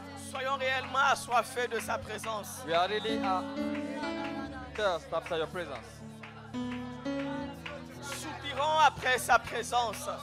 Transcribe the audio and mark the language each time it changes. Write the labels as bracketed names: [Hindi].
[French] Soyons réellement assoiffés de sa présence. [English] We are really thirst after your presence. [French] Soupirons après sa présence.